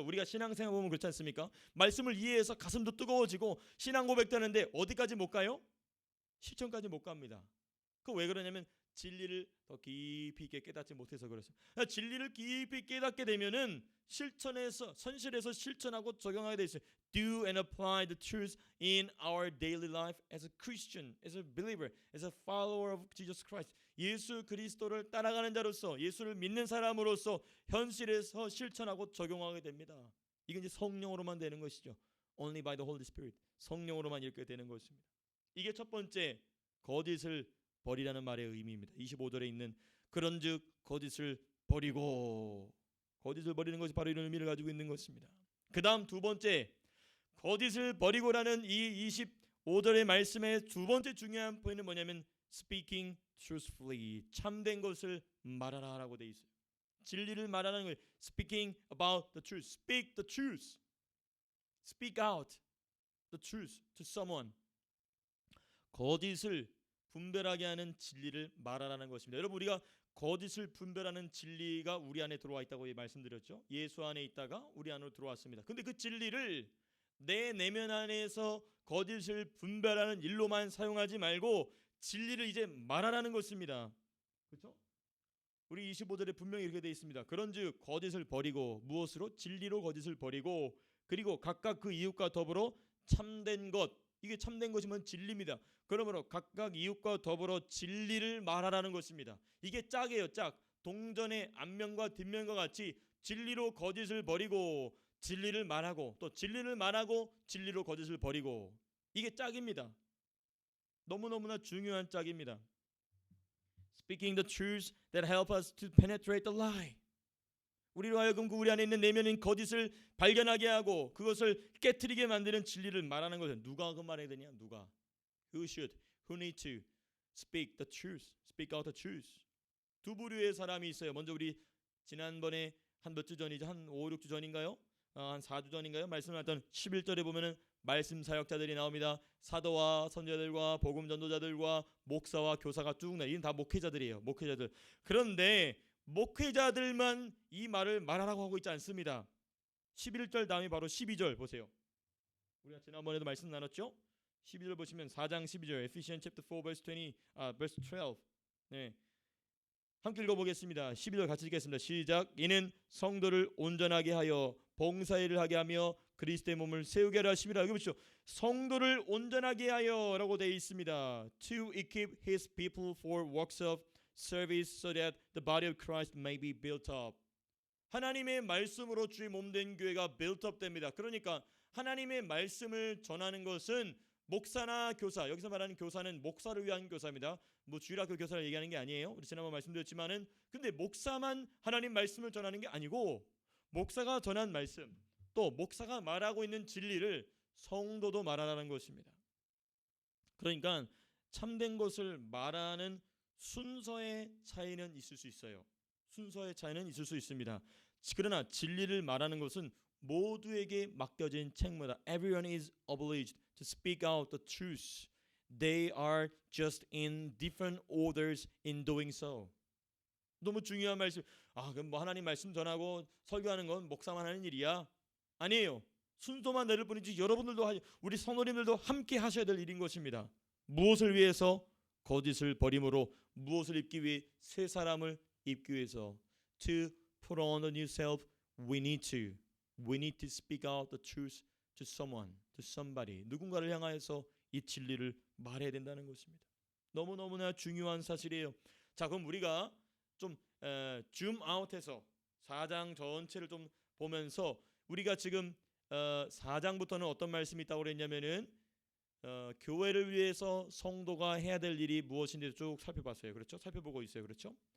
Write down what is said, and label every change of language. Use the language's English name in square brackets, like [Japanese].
[Korean] 우리가 신앙생활 보면 그렇지 않습니까? 말씀을 이해해서 가슴도 뜨거워지고 신앙 고백되는데 어디까지 못 가요? 실천까지 못 갑니다. 그 왜 그러냐면 진리를 더 깊이 있게 깨닫지 못해서 그렇습니다. 진리를 깊이 깨닫게 되면은 현실에서 실천하고 적용하게 돼 있어요. [English] Do and apply the truth in our daily life as a Christian, as a believer, as a follower of Jesus Christ. [Korean] 예수 그리스도를 따라가는 자로서, 예수를 믿는 사람으로서 현실에서 실천하고 적용하게 됩니다. 이건 이제 성령으로만 되는 것이죠. [English] Only by the Holy Spirit. [Korean] 성령으로만 이렇게 되는 것입니다. 이게 첫 번째 거짓을 버리라는 말의 의미입니다. 25절에 있는 그런즉 거짓을 버리고, 거짓을 버리는 것이 바로 이런 의미를 가지고 있는 것입니다. 그 다음 두 번째 거짓을 버리고라는 이 25절의 말씀의 두 번째 중요한 포인트는 뭐냐면 [English] speaking truthfully, [Korean] 참된 것을 말하라라고 돼 있어요. 진리를 말하는 걸 [English] speaking about the truth, speak the truth, speak out the truth to someone. [Korean] 거짓을 분별하게 하는 진리를 말하라는 것입니다. 여러분 우리가 거짓을 분별하는 진리가 우리 안에 들어와 있다고 말씀드렸죠. 예수 안에 있다가 우리 안으로 들어왔습니다. 근데 그 진리를 내 내면 안에서 거짓을 분별하는 일로만 사용하지 말고 진리를 이제 말하라는 것입니다. 그렇죠? 우리 25절에 분명히 이렇게 되어 있습니다. 그런즉 거짓을 버리고 무엇으로? 진리로 거짓을 버리고 그리고 각각 그 이웃과 더불어 참된 것. 이게 참된 것이면 진리입니다. 그러므로 각각 이웃과 더불어 진리를 말하라는 것입니다. 이게 짝이에요. 짝. 동전의 앞면과 뒷면과 같이 진리로 거짓을 버리고 진리를 말하고 또 진리를 말하고 진리로 거짓을 버리고 이게 짝입니다. 너무너무나 중요한 짝입니다. [English] Speaking the truths that help us to penetrate the lie. [Korean] 우리로 하여금 그 우리 안에 있는 내면인 거짓을 발견하게 하고 그것을 깨트리게 만드는 진리를 말하는 것은 누가 그 말해야 되냐? 누가? [English] Who should? Who need to speak the truth? Speak out the truth. [Korean] 두 부류의 사람이 있어요. 먼저 우리 지난번에 한 몇 주 전이죠? 한 5, 6주 전인가요? 한 4주 전인가요? 말씀하셨던 11절에 보면은 말씀 사역자들이 나옵니다. 사도와 선지자들과 복음 전도자들과 목사와 교사가 쭉 나. 이는 다 목회자들이에요. 목회자들. 그런데 목회자들만 이 말을 말하라고 하고 있지 않습니다. 11절 다음에 바로 12절 보세요. 우리가 지난번에도 말씀 나눴죠? 12절 보시면 4장 12절 [English] Ephesians chapter 4 verse 20 verse 12. [Korean] 네. 함께 읽어보겠습니다. 12절 같이 읽겠습니다. 시작. 이는 성도를 온전하게 하여 봉사일을 하게 하며 그리스도의 몸을 세우게 하라 하심이라. 여기 보시죠. 성도를 온전하게 하여라고 되어 있습니다. [English] To equip his people for works of service so that the body of Christ may be built up. [Korean] 하나님의 말씀으로 주의 몸된 교회가 [English] built up [Korean] 됩니다. 그러니까 하나님의 말씀을 전하는 것은 목사나 교사, 여기서 말하는 교사는 목사를 위한 교사입니다. 뭐 주일학교 교사를 얘기하는 게 아니에요. 우리 지난번 말씀드렸지만은 근데 목사만 하나님 말씀을 전하는 게 아니고 목사가 전한 말씀 또 목사가 말하고 있는 진리를 성도도 말하라는 것입니다. 그러니까 참된 것을 말하는 순서의 차이는 있을 수 있어요. 순서의 차이는 있을 수 있습니다. 그러나 진리를 말하는 것은 모두에게 맡겨진 책무다. [English] Everyone is obliged to speak out the truth. They are just in different orders in doing so. [Korean] 너무 중요한 말씀. 그럼 뭐 하나님 말씀 전하고 설교하는 건 목사만 하는 일이야? 아니에요. 순서만 내릴 뿐이지 여러분들도 우리 성도님들도 함께 하셔야 될 일인 것입니다. 무엇을 위해서? 거짓을 버림으로. 무엇을 입기 위해? 새 사람을 입기 위해서. [English] To put on the new self, we need to speak out the truth to someone, to somebody. [Korean] 누군가를 향하여서 이 진리를 말해야 된다는 것입니다. 너무너무나 중요한 사실이에요. 자, 그럼 우리가 좀 줌아웃해서 4장 전체를 좀 보면서 우리가 지금 4장부터는 어떤 말씀이 있다고 그랬냐면은 교회를 위해서 성도가 해야 될 일이 무엇인지 쭉 살펴봤어요. 그렇죠? 살펴보고 있어요. 그렇죠?